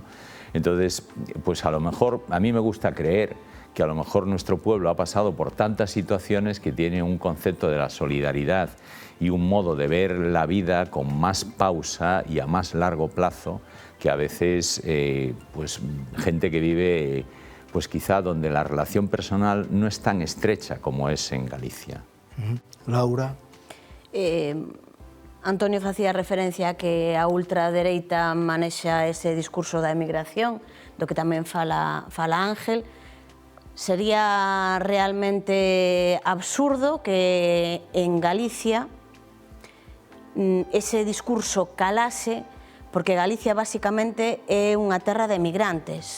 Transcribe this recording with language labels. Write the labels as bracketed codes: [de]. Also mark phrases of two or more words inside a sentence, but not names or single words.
[es] Entonces, pues a lo mejor, a mí me gusta creer que a lo mejor nuestro pueblo ha pasado por tantas situaciones que tiene un concepto de la solidaridad y un modo de ver la vida con más pausa y a más largo plazo que a veces, pues gente que vive, pues quizá donde la relación personal no es tan estrecha como es en Galicia. [gl] Laura. Antonio facía referencia a que a ultradereita manexa ese discurso da emigración, do que tamén fala Ángel. Sería realmente absurdo que en Galicia ese discurso calase, porque Galicia basicamente é unha terra de emigrantes.